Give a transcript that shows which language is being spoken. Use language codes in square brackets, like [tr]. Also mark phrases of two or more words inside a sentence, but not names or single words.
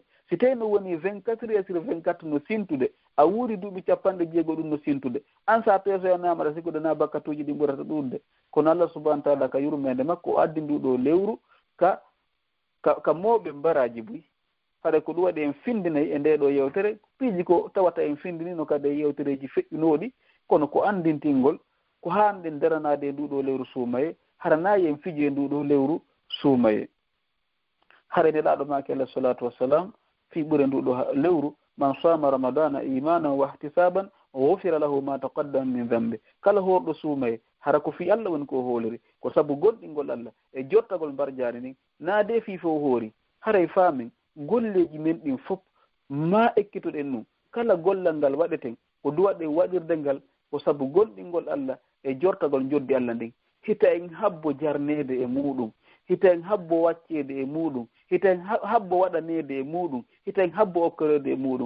[ff] si tawi no woni [fr] 24 heures sur 24 [ff] no sintude a wuuri duuɓi 60 ɗum no sintude an sa peesoyanama aɗa sikkude na bakkatuji ɗi ɓurata ɗurde kono [ar] الله سبحانه وتعالى [ff] ka yurmede makko o addi nduɗo lewru ka mawɓe mbaraji buy haɗa ko ɗum waɗi en findinayi e ndeɗo yewtere piiji ko tawata en findinino kadi e yewtereji feƴƴunoɗi kono ko andintingol ko hanɗen daranade e nduɗo lewru suumaye haranayi en fiji e nduɗo lewru suumaye. hara nelaɗo make [ar] عليه الصلاة والسلام [ff] fi ɓure nduɗo lewru [ar] من صام رمضان إيمانا واحتسابا غفر له ما تقدم من ذنبه. [ff] kala horɗo suumaye hara ko fi Allah woni ko hooliri ko sabu gonɗingol Allah e jottagol mbarjaari nin naade fi fof hoori haray faamin golleji men ɗin fof ma ekkitoɗen num kala gollal ngal waɗeten ko duwaɗe waɗirde ngal ko sabu gonɗingol Allah e jortagol joddi Allah ndin hita en habbo jarnede e muɗum hita en habbo waccede e muɗum hita en habbo waɗanede e muɗum hita en habbo okkorede e muɗum.